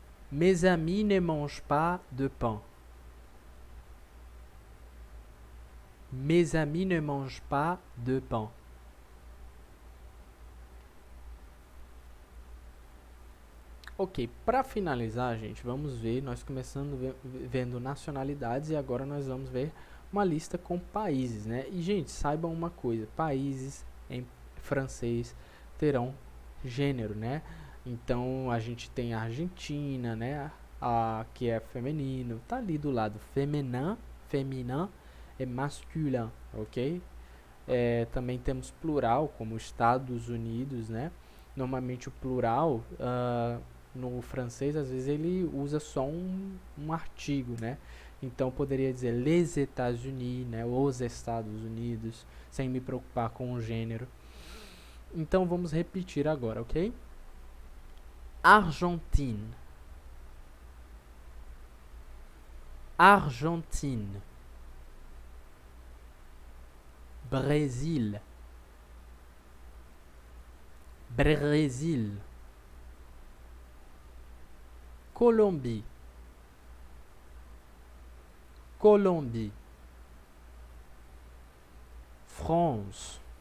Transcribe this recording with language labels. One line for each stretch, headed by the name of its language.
French: Mes amis ne mangent pas de pain. Mes amis ne mangent pas de pain.
Portuguese: Ok, para finalizar, gente, vamos ver, nós começando vendo nacionalidades e agora nós vamos ver uma lista com países, né? E, gente, saibam uma coisa, países em francês terão gênero, né? Então, a gente tem a Argentina, né? Que é feminino. Tá ali do lado.
French: Féminin
Portuguese: e
French: masculin, ok?
Portuguese: Também temos plural, como Estados Unidos, né? Normalmente o plural, no francês, às vezes ele usa só um artigo, né? Então poderia dizer
French: les États-Unis,
Portuguese: né? Os Estados Unidos, sem me preocupar com o gênero. Então vamos repetir agora, ok?
French: Argentine, Argentine, Brésil, Brésil, Colombie, Colombie, France,